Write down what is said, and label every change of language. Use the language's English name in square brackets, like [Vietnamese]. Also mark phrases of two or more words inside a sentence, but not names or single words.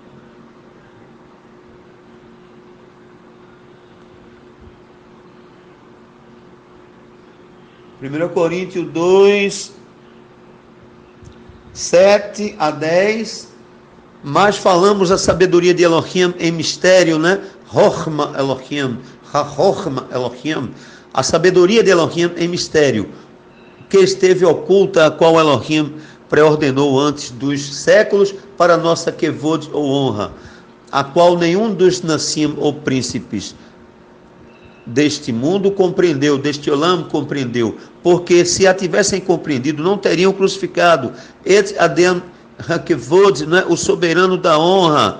[Portuguese] Primeiro Coríntios 2, 7 a 10, mas falamos a sabedoria de Elohim em mistério, né? [Hebrew] חכמה אלוהים, החכמה אלוהים, [Portuguese] a sabedoria de Elohim em mistério, que esteve oculta, a qual Elohim preordenou antes dos séculos para nossa kevod ou honra, a qual nenhum dos nassim ou príncipes deste mundo compreendeu, deste olam compreendeu, porque se a tivessem compreendido, não teriam crucificado [Hebrew] את אדם הכבוד, [Portuguese] né, o soberano da honra.